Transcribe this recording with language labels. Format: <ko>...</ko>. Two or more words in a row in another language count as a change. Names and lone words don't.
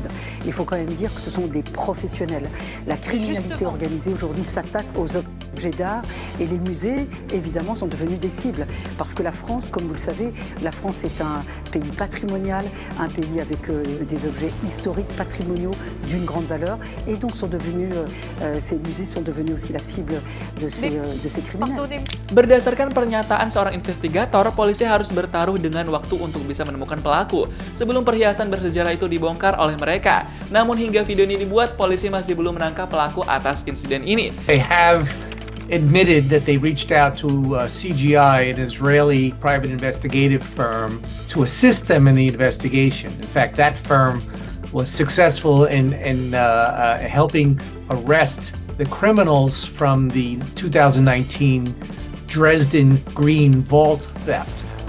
<fr>Il faut quand même dire que ce sont des professionnels. La criminalité organisée aujourd'hui s'attaque aux objets d'art et les musées, évidemment, sont devenus des cibles. Parce que la France, comme vous le savez, la France est un pays patrimonial, un pays avec des objets historiques, patrimoniaux d'une grande valeur. Et donc ces musées sont devenus aussi la cible de ces criminels.</fr> <id>Berdasarkan pernyataan seorang investigator, polisi harus bertaruh dengan waktu untuk bisa menemukan pelaku sebelum perhiasan bersejarah itu dibongkar oleh mereka. Namun hingga video ini dibuat, polisi masih belum menangkap pelaku atas insiden ini.</id> <en>They have admitted that they reached out to CGI, an Israeli private investigative firm, to assist them in the investigation. In fact, that firm was successful in helping arrest the criminals from the 2019 Dresden Green Vault theft.</en>